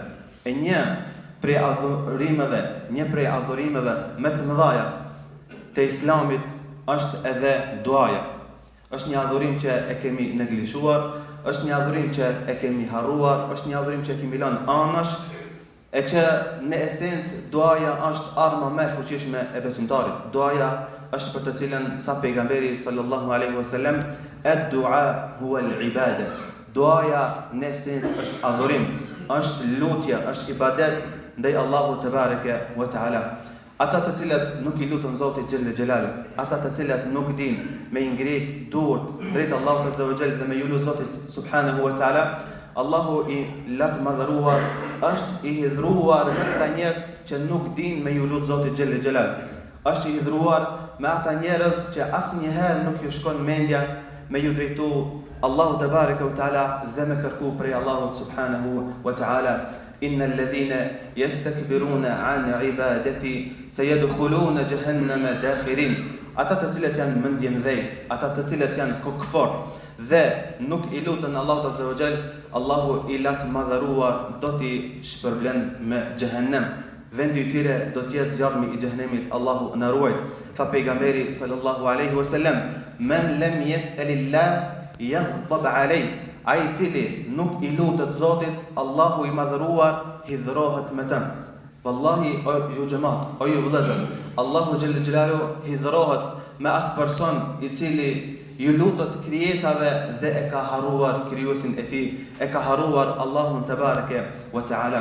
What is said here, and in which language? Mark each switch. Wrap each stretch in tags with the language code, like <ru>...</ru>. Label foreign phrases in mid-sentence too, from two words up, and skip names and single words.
<sq>E një prej adhurimeve më të mëdha të Islamit është edhe duaja. Është një adhurim që e kemi neglizhuar, është një adhurim që e kemi harruar, është një adhurim që kemi lënë anash, e që në esencë duaja është arma më e fuqishme e besimtarit. Duaja është për të cilën tha pejgamberi</sq> <ar>صلى الله عليه وسلم, الدعاء هو العبادة.</ar> <sq>Duaja në esencë është adhurim, është lutje, është ibadet ndaj Allahu</sq> <ar>تبارك وتعالى.</ar> <sq>Ata të cilët nuk I lutën Zotit</sq> <ar>جل جلاله,</ar> <sq>ata të cilët nuk dinë me ngrit durët drejt Allahut</sq> <ar>عز وجل</ar> <sq>dhe me ju lut Zotit</sq> <ar>سبحانه وتعالى,</ar> <sq>Allahu I lat madhruar është I hidhruar me ata njerëz që nuk dinë me ju lut Zotit</sq> <ar>جل جلاله.</ar> <sq>Është I hidhruar me ata njerëz që asnjëherë nuk ju shkon mendja me ju drejtu Allahu</sq> <ar>تبارك وتعالى</ar> <sq>dhe me kërku prej Allahut</sq> <ar>سبحانه وتعالى. إن الذين يستكبرون عن عبادتي سيدخلون جهنم داخرين.</ar> <sq>Ata të cilët janë mendje mëdhej, ata të cilët janë kokfor dhe nuk I lutën Allahut</sq> <ar>عز وجل,</ar> <sq>Allahu I lat madhëruar do t'i shpërblen me xhehenem. Vendi I tyre do të jetë zjarmi I xhehenemit. Allahu na ruaj. Tha pejgamberi</sq> <ar>صلى الله عليه وسلم, "من لم يسأل الله يغضب عليه."</ar> <sq>Ai cili nuk I lutet Zotit, Allahu I madhëruar hidhrohet me të. Wallahi o ju xhamat, o ju vëllezër, Allahu</sq> <ar>جل جلاله</ar> <sq>hidhrohet me atë person I cili ju lutet krijesave dhe e ka harruar krijuesin e Tij, e ka harruar Allahun</sq> <ar>تبارك وتعالى.</ar>